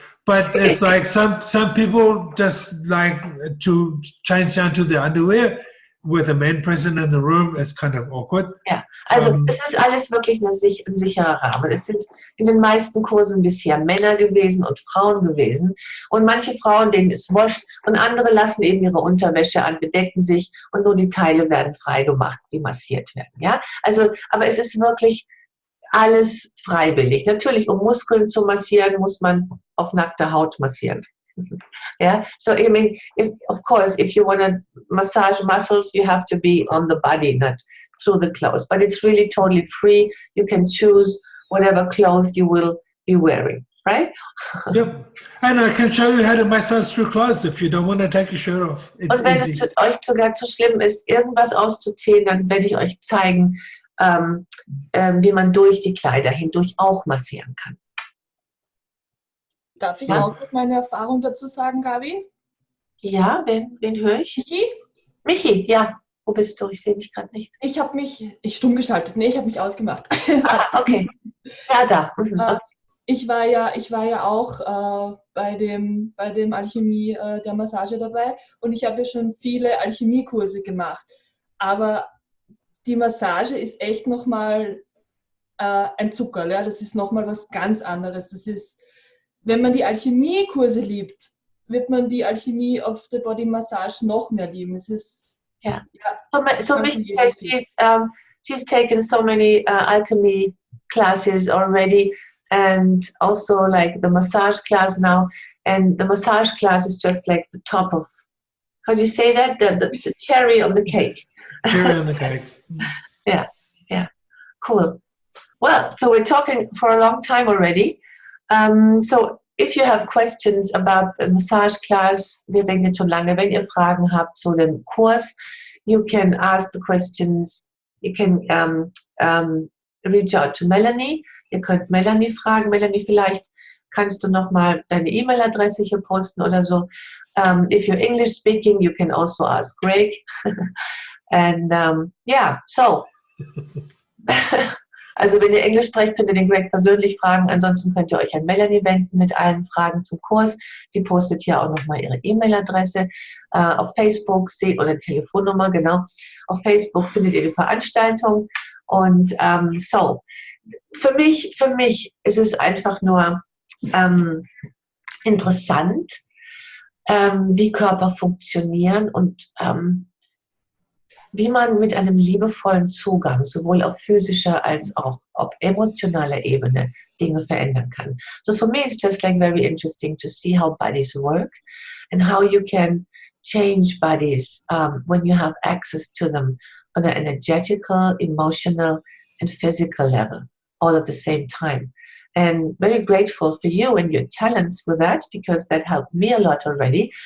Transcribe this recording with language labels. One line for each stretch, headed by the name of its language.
English: But it's like some people just like to change down to their underwear with a man present in the room. It's kind of awkward.
German: Ja, also es ist alles wirklich ein sicherer Rahmen. Es sind in den meisten Kursen bisher Männer gewesen und Frauen gewesen. Und manche Frauen, denen ist wurscht, und andere lassen eben ihre Unterwäsche an, bedecken sich und nur die Teile werden freigemacht, die massiert werden. Ja, also, aber es ist wirklich alles freiwillig. Natürlich, um Muskeln zu massieren, muss man auf nackter Haut massieren.
English: Yeah, so I mean, of course, if you want to massage muscles, you have to be on the body, not through the clothes. But it's really totally free. You can choose whatever clothes you will be wearing, right? Yep. And I can show you how to massage through clothes if you don't want to take your shirt off. It's
German: Und wenn
English: easy.
German: es euch sogar zu schlimm ist, irgendwas auszuziehen, dann werde ich euch zeigen, wie man durch die Kleider hindurch auch massieren kann. Darf ich Ja. auch noch meine Erfahrung dazu sagen, Gabi? Ja, wen höre ich? Michi? Michi, ja. Wo bist du? Ich sehe dich gerade nicht. Ich habe mich stumm geschaltet. Nee, ich habe mich ausgemacht. Okay. Ja, da. Mhm. Okay. Ich war ja auch bei dem Alchemie der Massage dabei und ich habe ja schon viele Alchemiekurse gemacht. Aber die Massage ist echt nochmal ein Zuckerl. Ja? Das ist nochmal was ganz anderes. Das ist, wenn man die Alchemiekurse liebt, wird man die Alchemie of the Body Massage noch mehr lieben. Es ist Ja. ja,
English: So Michi says she's taken so many alchemy classes already, and also like the massage class now. And the massage class is just like the top of, how do you say that? The cherry on the cake. Cherry on the cake. Yeah, cool. Well, so we're talking for a long time already. So if you have questions about the massage class,
German: wir reden jetzt schon lange, wenn ihr Fragen habt zu dem Kurs,
English: you can ask the questions, you can reach out to Melanie.
German: Ihr könnt Melanie fragen. Melanie, vielleicht kannst du nochmal deine E-Mail-Adresse hier posten oder so.
English: If you're English speaking, you can also ask Greg. And yeah, so.
German: Also wenn ihr Englisch sprecht, könnt ihr den Greg persönlich fragen. Ansonsten könnt ihr euch an Melanie wenden mit allen Fragen zum Kurs. Sie postet hier auch nochmal ihre E-Mail-Adresse auf Facebook oder Telefonnummer, genau. Auf Facebook findet ihr die Veranstaltung. Und so, für mich ist es einfach nur interessant, wie Körper funktionieren und wie man mit einem liebevollen Zugang sowohl auf physischer als auch auf emotionaler Ebene Dinge verändern kann.
English: So for me it's just like very interesting to see how bodies work and how you can change bodies when you have access to them on an energetical, emotional and physical level all at the same time. And very grateful for you and your talents with that, because that helped me a lot already.